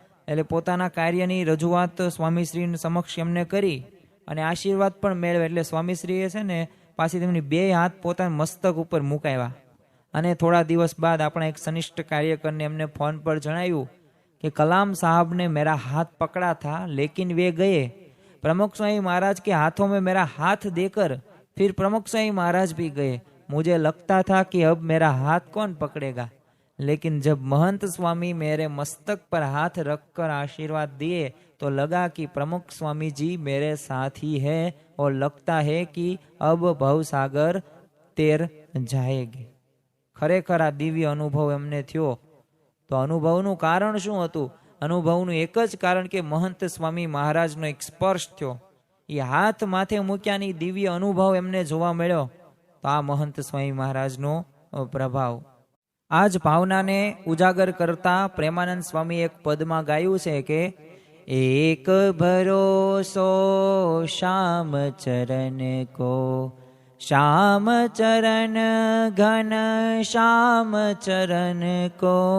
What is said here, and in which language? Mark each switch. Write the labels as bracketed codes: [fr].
[gu] એટલે પોતાના કાર્યની રજૂઆત સ્વામીશ્રી સમક્ષ એમને કરી અને આશીર્વાદ પણ મેળવે. એટલે સ્વામીશ્રીએ છે ને પાછી તેમની 2 હાથ પોતાના મસ્તક ઉપર મુકાવ્યા. અને થોડા દિવસ બાદ આપણા એક સનિષ્ઠ કાર્યકરને એમને ફોન પર જણાવ્યું કે કલામ સાहब [hi] ने मेरा हाथ पकड़ा था लेकिन वे गए. प्रमुख स्वामी महाराज के हाथों में मेरा हाथ देकर फिर प्रमुख स्वामी महाराज भी गए. मुझे लगता था कि अब मेरा हाथ कौन पकड़ेगा, लेकिन जब महंत स्वामी मेरे मस्तक पर हाथ रखकर आशीर्वाद दिए तो लगा कि प्रमुख स्वामी जी मेरे साथ ही है और लगता है कि अब भवसागर तेर जाएगी. [gu] ખરેખર આ દિવ્ય અનુભવ એમને થયો. તો અનુભવનું કારણ શું હતું? અનુભવનું એક જ કારણ કે મહંત સ્વામી મહારાજનો એક સ્પર્શ થયો. એ હાથ માથે મૂક્યાની દિવ્ય અનુભવ એમને જોવા મળ્યો. તો આ મહંત સ્વામી મહારાજનો પ્રભાવ. આ જ ભાવનાને ઉજાગર કરતા પ્રેમાનંદ સ્વામી એક પદમાં ગાયું છે કે એક ભરોસો શ્યામ ચરણ કો, [hi] श्याम चरण घन श्याम चरण को,